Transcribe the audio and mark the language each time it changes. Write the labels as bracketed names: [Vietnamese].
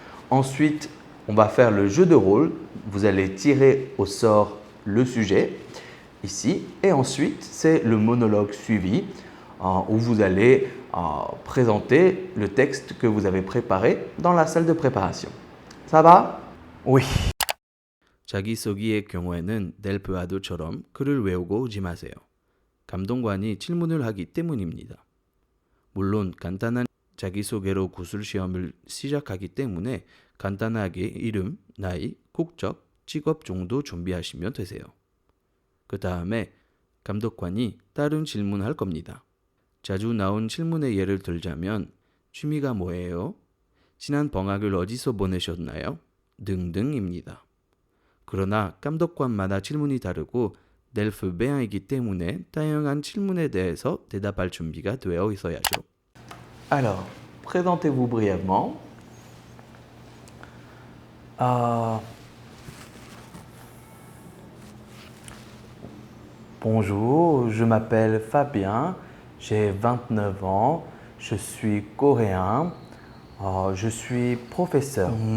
[French] Ensuite, on va faire le jeu de rôle. Vous allez tirer au sort le sujet, ici. Et ensuite, c'est le monologue suivi où vous allez présenter le texte que vous avez préparé dans la salle de préparation. Ça va? Oui. [Korean] 자기소개의 경우에는 델프아도처럼 글을 외우고 오지 마세요. 감독관이 질문을 하기 때문입니다. 물론 간단한 자기소개로 구술 시험을 시작하기 때문에 간단하게 이름, 나이, 국적, 직업 정도 준비하시면 되세요. 그 다음에 감독관이 다른 질문할 겁니다. 자주 나온 질문의 예를 들자면 취미가 뭐예요? 지난 방학을 어디서 보내셨나요? 등등입니다. 그러나 감독관마다 질문이 다르고 델프 배안이기 때문에 다양한 질문에 대해서 대답할 준비가 되어 있어야죠. [French] Alors, présentez-vous brièvement. Bonjour, je m'appelle Fabien, j'ai 29 ans, je suis coréen, je suis professeur.